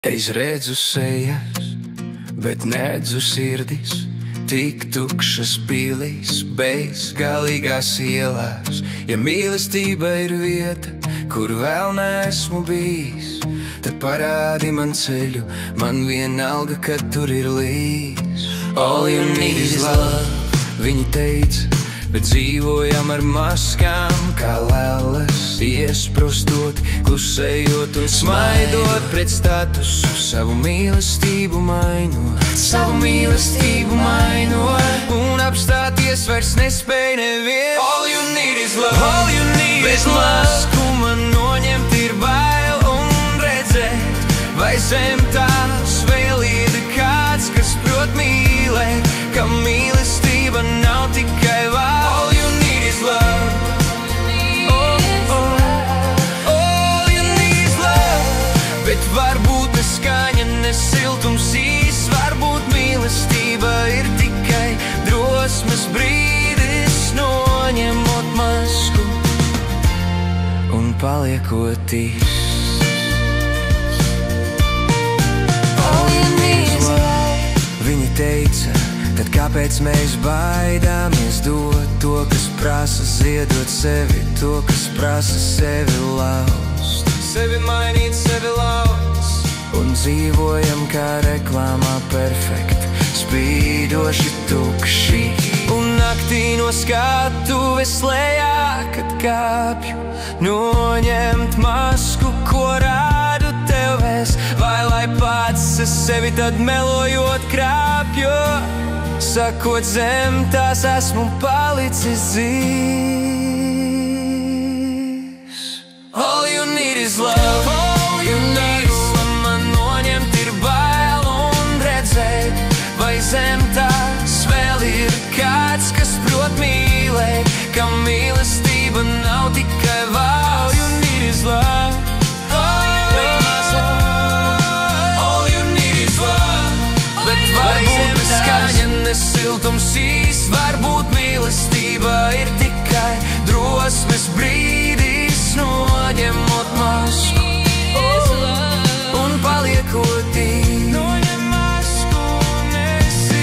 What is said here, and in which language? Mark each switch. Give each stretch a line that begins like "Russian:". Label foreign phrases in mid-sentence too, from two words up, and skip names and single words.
Latvian: Es redzu sejas, bet neredzu sirdis, tik tukšas pilīs, bezgalīgās ielās. Ja mīlestība ir vieta, kur vēl neesmu bijis, tad parādi man ceļu, man vienalga, kad tur ir līdz.
English: All you need is love,
Latvian: viņi teica, bet dzīvojam ar maskām, kā lēlas, iesprostot, klusējot un smaidot pret statusu. Savu mīlestību mainot, savu mīlestību mainot, un apstāties vairs nespēj neviens.
English: All you need is love, all you need is love.
Latvian: Bez masku man noņemt ir bail un redzēt, vai zem tās vēl ir kāds, kas prot mīlēt, ka mīlestība nav tikai vārds.
English: All you need is love.
Latvian: Bet varbūt ne skaņa, ne siltums īs, varbūt mīlestība ir tikai drosmes brīdis, noņemot masku un paliekot īsts.
English: All you need is love.
Latvian: Viņi teica, tad kāpēc mēs baidāmies dot to, kas prasa ziedot sevi, to, kas prasa sevi laust. Sevi mainīt, sevi laust. Un dzīvojam kā reklāmā perfekti, spīdoši tukši. Un naktī no skatuves lejā, kad kāpju, noņemt masku, ko rādu tev es. Vai lai pats es sevi tad melojot krāpju, sakot zem tās esmu palicis dzīvs.
English: All you need is love, all you need is love.
Latvian: Man noņemt ir bail un redzēt, vai zem tās vēl ir kāds, kas prot mīlēt, ka mīlestība nav tikai vārds.
English: All you need is love, all you need is love.
Latvian: Bet varbūt ne skaņa, ne siltums īs, varbūt mīlestība ir tikai drosmes brīdis, noņemot masku un paliekot īsts. Noņem masku un esi.